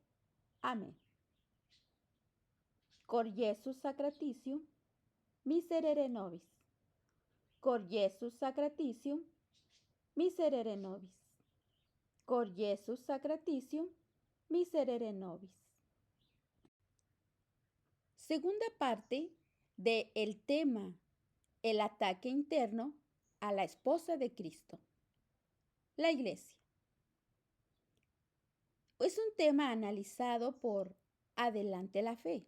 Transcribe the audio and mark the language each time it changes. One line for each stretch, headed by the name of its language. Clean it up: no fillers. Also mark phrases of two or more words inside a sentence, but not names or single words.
Spanish: Amén.
Latin: Cor Iesus sacratitium, miserere nobis. Cor Iesus sacratitium, miserere nobis. Cor Iesus sacratitium, miserere nobis.
Spanish: Segunda parte del tema El ataque interno a la esposa de Cristo, la Iglesia. Es un tema analizado por Adelante la Fe.